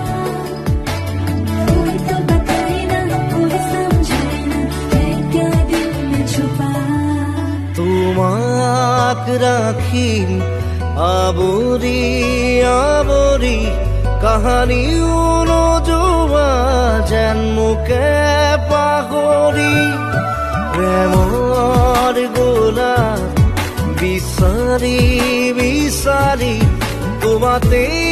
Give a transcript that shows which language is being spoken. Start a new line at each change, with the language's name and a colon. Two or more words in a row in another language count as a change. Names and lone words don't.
Hindi: कोई तो बताए ना कोई समझाए ना मैं क्या दिल में छुपा
Assamese: তোমাক ৰাখিম আৱৰি আৱৰি কাহানিও নোযোৱা যেন মোকে পাহৰি প্ৰেমৰ গোলাপ বিচাৰি বিচাৰি তোমাতে